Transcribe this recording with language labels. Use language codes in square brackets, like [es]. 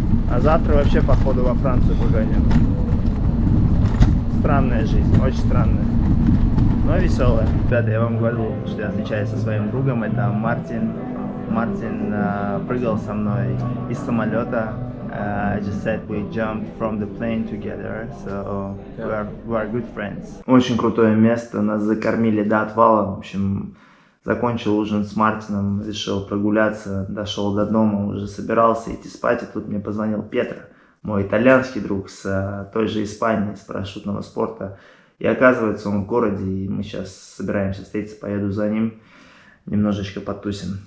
[ru] А завтра вообще походу во Францию погоню. Странная жизнь, очень странная. Но веселая. Ребята, я вам говорил, что я встречаюсь со своим другом, это Мартин. Мартин прыгал со мной из самолета. [en] I just said we jumped from the plane together, so we are good friends. [ru] Очень крутое место, нас закормили до отвала. В общем, закончил ужин с Мартином, решил прогуляться, дошел до дома, уже собирался идти спать, и тут мне позвонил Петро, мой итальянский друг с той же Испании, с парашютного спорта. И оказывается, он в городе, и мы сейчас собираемся встретиться, поеду за ним, немножечко потусим.